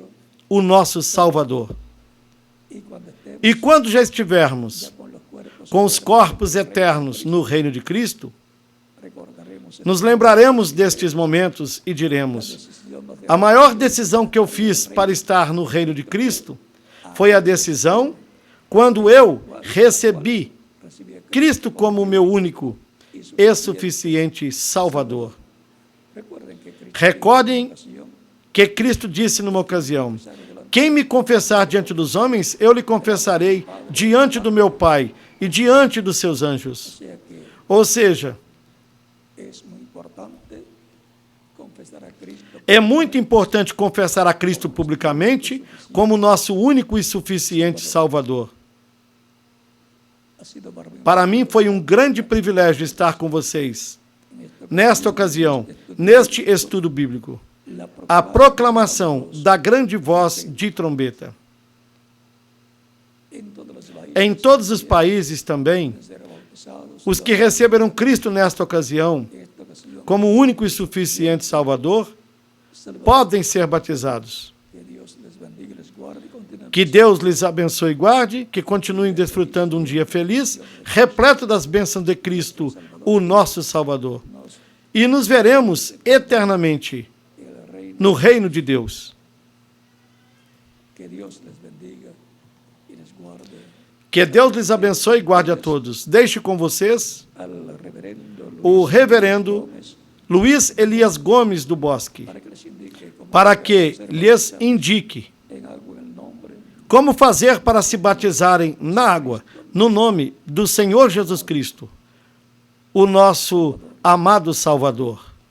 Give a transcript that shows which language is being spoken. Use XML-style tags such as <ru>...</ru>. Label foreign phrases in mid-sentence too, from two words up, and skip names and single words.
<pt>o nosso Salvador.</pt> <es>Y cuando estemos</es> <pt>E quando já estivermos</pt> <es>con los cuerpos,</es> <pt>com os corpos eternos no reino de Cristo,</pt> <es>recordaremos</es> <pt>nos lembraremos destes momentos e diremos:</pt> <es>decisión más</es> <pt>a maior decisão que eu fiz para estar no reino de Cristo foi a decisão quando eu recebi</pt> <es>recibí a Cristo.</es> <pt>Cristo como o meu único e suficiente Salvador.</pt> <es>Recuerden que Cristo</es> <pt>Recordem</pt> <es>ocasión</es> <pt>que Cristo disse numa ocasião: quem me confessar diante dos homens, eu lhe confessarei diante do meu Pai e diante dos seus anjos.</pt> <es>sea que</es> <pt>Ou seja,</pt> <es>es muy importante confesar a Cristo</es> <pt>é muito importante confessar a Cristo publicamente como nosso único e suficiente Salvador.</pt> <es>ha sido para mí</es> <pt>Para mim foi um grande privilégio estar com vocês</pt> <es>en esta</es> <pt>nesta ocasião, neste estudo bíblico.</pt> <es>la</es> <pt>A proclamação da grande voz de trombeta.</pt> <es>en todos los países</es> <pt>Em todos os países também,</pt> <es>ser bautizados</es> <pt>os que receberam Cristo nesta ocasião,</pt> <es>en esta ocasión.</es> <pt>como o único e suficiente Salvador, podem ser batizados.</pt> <es>Que Dios les bendiga y les guarde y continúen</es> <pt>Que Deus lhes abençoe e guarde, que continuem desfrutando um dia feliz, repleto das bênçãos de Cristo, o nosso Salvador. E nos veremos eternamente</pt> <es>el reino.</es> <pt>no reino de Deus.</pt> <es>Que Dios les bendiga y les guarde.</es> <pt>Que Deus lhes abençoe e guarde a todos. Deixo com vocês</pt> <es>Al reverendo</es> <pt>o Luis reverendo Gómez Luiz Elias Gomes do Bosque,</pt> <es>para que les indique cómo para ser</es> <pt>que lhes</pt> <es>bautizados</es> <pt>indique</pt> <es>en agua en el nombre</es> <pt>como fazer para se batizarem na água, no nome do Senhor Jesus Cristo, o nosso amado Salvador.</pt>